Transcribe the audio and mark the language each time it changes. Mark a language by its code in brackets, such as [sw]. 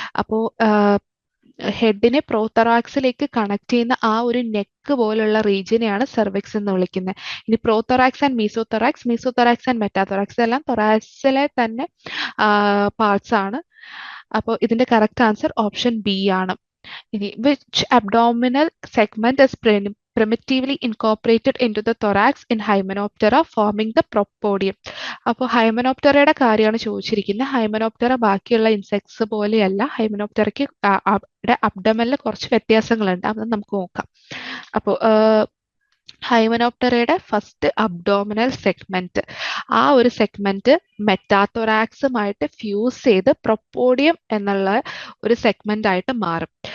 [ml] അപ്പോൾ ഹെഡിനെ പ്രോതൊറാക്സിലേക്ക് കണക്ട് ചെയ്യുന്ന ആ ഒരു നെക്ക് പോലുള്ള റീജിയനെയാണ് സെർവിക്സ് എന്ന് വിളിക്കുന്നത്. ഇനി പ്രോതൊറാക്സ് ആൻഡ് മീസോതൊറാക്സ് ആൻഡ് മെറ്റാതൊറാക്സ് എല്ലാം തൊറാക്സിലെ തന്നെ പാർട്സ് ആണ്. അപ്പോൾ ഇതിന്റെ കറക്റ്റ് ആൻസർ ഓപ്ഷൻ ബി ആണ്. ഇനി [en] Which abdominal segment is primitively incorporated into the thorax in Hymenoptera forming the propodium. [ml] അപ്പോൾ ഹൈമനോപ്റ്ററയുടെ കാര്യമാണ് ചോദിച്ചിരിക്കുന്നത്. ഹൈമനോപ്റ്ററ ബാക്കിയുള്ള ഇൻസെക്ട്സ് പോലെയല്ല. ഹൈമനോപ്റ്ററയ്ക്ക് അബ്ഡമനിൽ കുറച്ച് വ്യത്യാസങ്ങളുണ്ട്, അത് നമുക്ക് നോക്കാം. അപ്പോൾ ഹൈമനോപ്റ്ററയുടെ ഫസ്റ്റ് അബ്ഡോമിനൽ സെഗ്മെന്റ്, ആ ഒരു സെഗ്മെന്റ് മെറ്റാതൊറാക്സുമായിട്ട് ഫ്യൂസ് ചെയ്ത് പ്രൊപ്പോഡിയം എന്നുള്ള ഒരു സെഗ്മെന്റ് ആയിട്ട് മാറും.